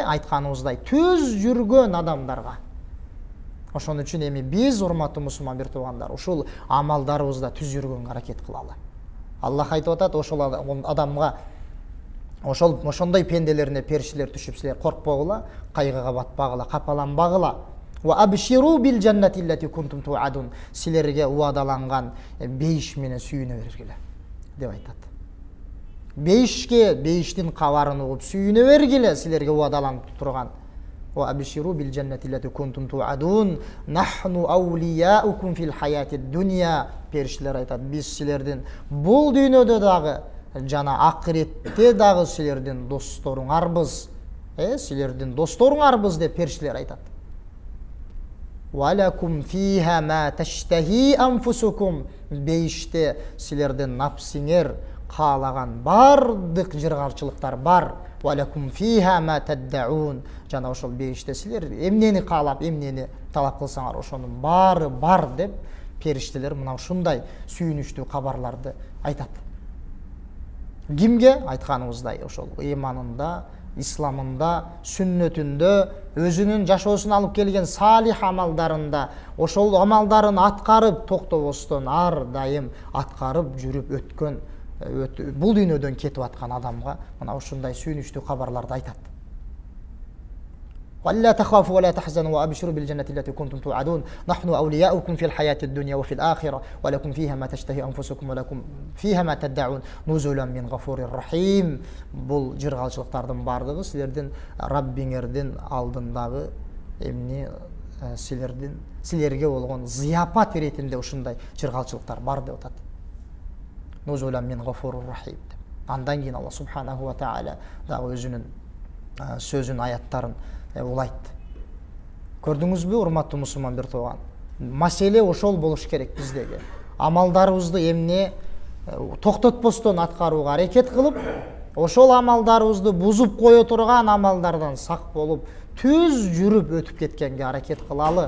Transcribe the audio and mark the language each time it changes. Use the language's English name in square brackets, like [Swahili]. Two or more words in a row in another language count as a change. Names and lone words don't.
[Kyrgyz] Айтканыбыздай түз жүргөн адамдарга. Ошон үчүн эми биз, урматтуу мусулман бир туугандар, ушул амалдарыбызда түз жүргөнгө аракет кылалы. Аллах айтып атат, ошол адамга, ошондой пенделерине периштелер түшүп, силер коркпогула, кайгыга батпагыла, капаланбагыла. [Arabic] وأبشروا بالجنة التي كنتم توعدون, [Kyrgyz] силерге уадаланган бейиш менен сүйүнө бергиле деп айтат. Бейишке, бейиштин кабарын угуп сүйүнө бергиле, силерге уадаланып турган. [Arabic] وأبشروا بالجنة التي كنتم توعدون، نحن أولياؤكم في الحياة الدنيا. [Kyrgyz] Периштелер айтат, биз силердин бул дүйнөдө дагы жана акыретте дагы силердин досторуңарбыз. Силердин досторуңарбыз деп периштелер айтат. [Arabic] ولكم فيها ما تشتهي أنفسكم, [Kyrgyz] бейиште силердин напсиңер каалаган бардык жыргалчылыктар бар. [Arabic] ولكم فيها ما تدعون, [Kyrgyz] жана ошол бейиште силер эмнени каалап, эмнени талап кылсаңар, ошонун баары бар деп периштелер мына ушундай сүйүнүчтүү кабарларды айтат. Кимге? Айтканыбыздай, ошол ыйманында, исламында, сүннөтүндө, өзүнүн жашоосуна алып келген салих амалдарында, ошол амалдарын аткарып токтобостон ар дайым аткарып жүрүп өткөн, бул дүйнөдөн кетип аткан адамга мына ушундай сүйүнүчтүү кабарларды айтат. [Arabic] ولا تخافوا ولا تحزنوا وابشروا بالجنة التي كنتم توعدون نحن أولياؤكم في الحياة الدنيا وفي الآخرة ولكم فيها ما تشتهي أنفسكم ولكم فيها ما تدعون نزلا من غفور رحيم. [Kyrgyz] Бул жыргалчылыктардын бардыгы силердин Раббиңердин алдындагы эмне силерге болгон зыяпат иретинде ушундай жыргалчылыктар бар деп атат. [Arabic] نزلا من غفور رحيم. [Kyrgyz] Андан кийин Алла [Arabic] سبحانه وتعالى [Kyrgyz] дагы өзүнүн сөзүн, аяттарын улайт. Көрдүңүзбү, урматтуу мусулман бир тууган? Маселе ошол болуш керек биздеги. Амалдарыбызды эмне токтотпостон аткарууга аракет кылып, ошол амалдарыбызды бузуп кое турган амалдардан сак болуп, түз жүрүп өтүп кеткенге аракет кылалы.